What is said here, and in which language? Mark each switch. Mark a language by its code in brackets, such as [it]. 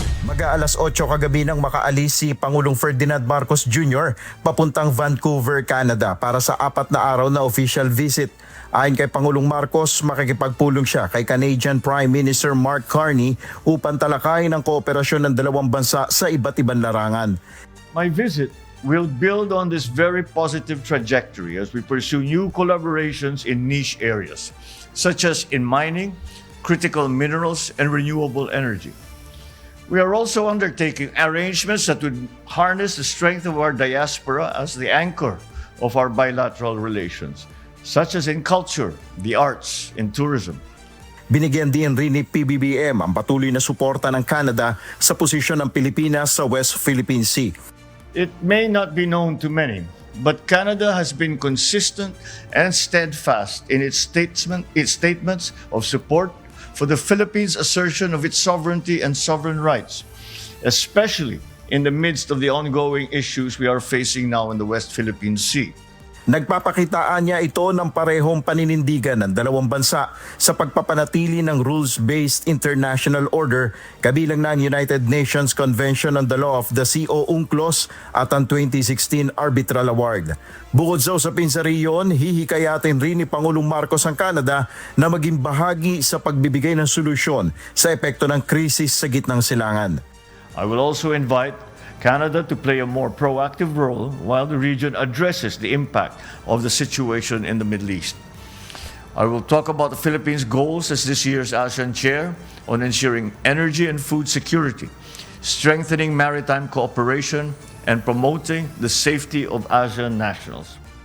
[tl] Mag-aalas 8 kagabi nang makaalis si Pangulong Ferdinand Marcos Jr. papuntang Vancouver, Canada para sa 4 na araw na official visit. Ayon kay Pangulong Marcos, makikipagpulong siya kay Canadian Prime Minister Mark Carney upang talakayin ang kooperasyon ng dalawang bansa sa iba't ibang larangan. [en] My visit will build on this very positive trajectory as we pursue new collaborations in niche areas, such as in mining, critical minerals, and renewable energy. We are also undertaking arrangements that would harness the strength of our diaspora as the anchor of our bilateral relations, such as in culture, the arts, and tourism. [tl] Binigyan din rin ni PBBM ang patuloy na suporta ng Canada sa posisyon ng Pilipinas sa West Philippine Sea. [en] It may not be known to many, but Canada has been consistent and steadfast in its statements of support for the Philippines' assertion of its sovereignty and sovereign rights, especially in the midst of the ongoing issues we are facing now in the West Philippine Sea. [tl] Nagpapakitaan niya ito ng parehong paninindigan ng dalawang bansa sa pagpapanatili ng rules-based international order kabilang na ang United Nations Convention on the Law of the Sea o UNCLOS at ang 2016 Arbitral Award. Bukod sa usapin sa riyon, hihikayatin rin ni Pangulong Marcos ang Canada na maging bahagi sa pagbibigay ng solusyon sa epekto ng krisis sa gitnang silangan. [en] I will also invite Canada to play a more proactive role while the region addresses the impact of the situation in the Middle East. I will talk about the Philippines' goals as this year's ASEAN chair on ensuring energy and food security, strengthening maritime cooperation, and promoting the safety of ASEAN nationals.